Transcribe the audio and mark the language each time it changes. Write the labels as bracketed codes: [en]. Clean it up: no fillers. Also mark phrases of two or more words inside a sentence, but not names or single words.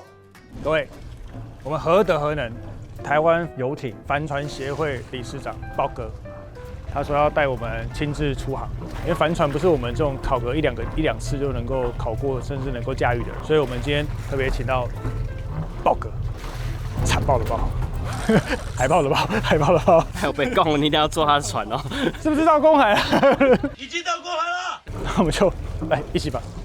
[zh] 各位，我們何德何能？台灣遊艇帆船協會理事長豹哥，他說要帶我們親自出航，因為帆船不是我們這種考個一兩次就能夠考過，甚至能夠駕馭的，所以我們今天特別請到豹哥，殘暴的豹。海豹的豹，海豹的豹，還有被告，你一定要坐他的船哦，是不是到公海了？已經到公海了。那我們就來一起吧。